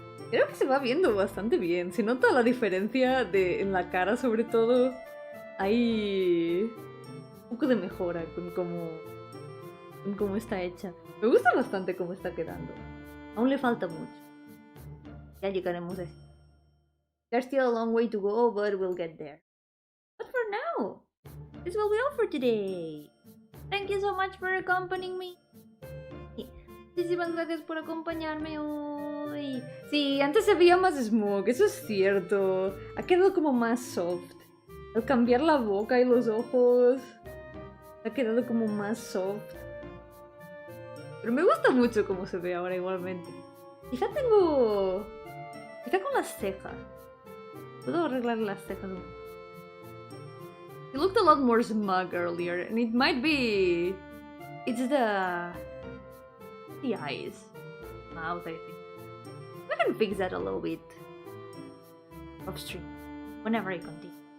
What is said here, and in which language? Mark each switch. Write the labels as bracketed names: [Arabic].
[Spanish] Creo que se va viendo bastante bien. Se nota la diferencia en la cara, sobre todo. Hay un poco de mejora con cómo está hecha. Me gusta bastante cómo está quedando. Aún le falta mucho. Ya llegaremos a eso. [English] There's still a long way to go, but we'll get there. But for now, this will be all for today. Thank you so much for accompanying me. [Spanish] Muchísimas gracias por acompañarme hoy. Sí, antes se veía más smog, eso es cierto. Ha quedado como más soft. Al cambiar la boca y los ojos, ha quedado como más soft. Pero me gusta mucho cómo se ve ahora igualmente. Quizá con las cejas. Puedo arreglar las cejas un poco. [English] He looked a lot more smug earlier, and it might be... It's the eyes. Mouth, I think. I can fix that a little bit off stream, whenever I continue.